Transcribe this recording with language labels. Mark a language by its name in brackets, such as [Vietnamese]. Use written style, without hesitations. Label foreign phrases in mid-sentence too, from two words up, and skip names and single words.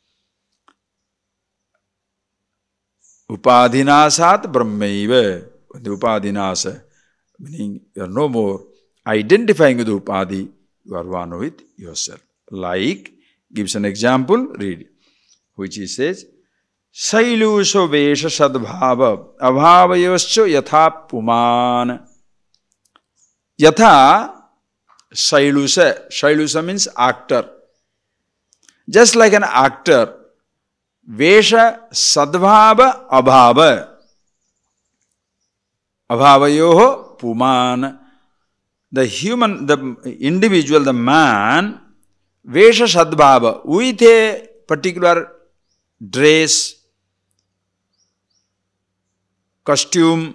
[Sanskrit] Upadhinasat Brahmaiva. [English] The Upadhinasa, meaning you are no more identifying with Upadhi, you are one with yourself. Like, gives an example, read, which he says, [Sanskrit] Sailusha Vesha Sadbhava Abhavayascha Yatha Puman. Yatha Sailusha. [English] Sailusha means actor. Just like an actor, [Sanskrit] Vesha Sadbhava Abhava. Abhavayoho Puman. [English] The human, the individual, the man, [Sanskrit] Vesha Sadbhava, [English] with a particular dress, costume.